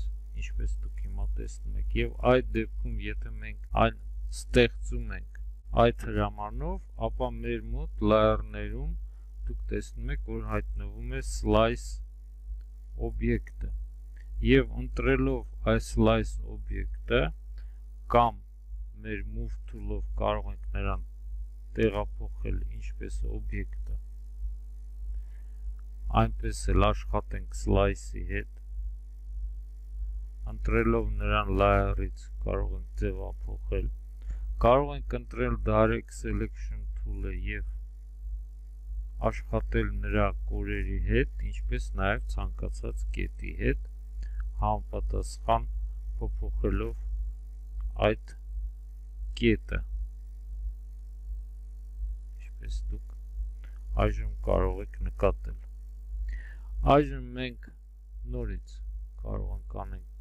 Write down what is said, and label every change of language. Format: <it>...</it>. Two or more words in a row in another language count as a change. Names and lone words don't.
<hy>ինչպես դուք հիմա տեսնում եք, եւ այդ դեպքում եթե մենք այն ստեղծում ենք այդ հրամանով, ապա մեր մոտ layer-ներում դուք տեսնում եք, որ հայտնվում է slice օբյեկտը, եւ ընտրելով այս slice օբյեկտը կամ մեր</hy> <en>move tool-</en> <hy>ով կարող ենք նրան տեղափոխել ինչպես օբյեկտը, այնպես էլ աշխատենք slice-ի հետ, ընտրելով նրան layer-ից կարող ենք ձևափոխել, կարող ենք ընտրել</hy> <en>direct selection tool-</en> <hy>ը եւ աշխատել նրա կորերի հետ, ինչպես նաև ցանկացած կետի հետ, համապատասխան փոփոխելով այդ կետը, ինչպես դուք այժմ կարող եք նկատել։ Այժմ մենք նորից կարող ենք անենք</hy>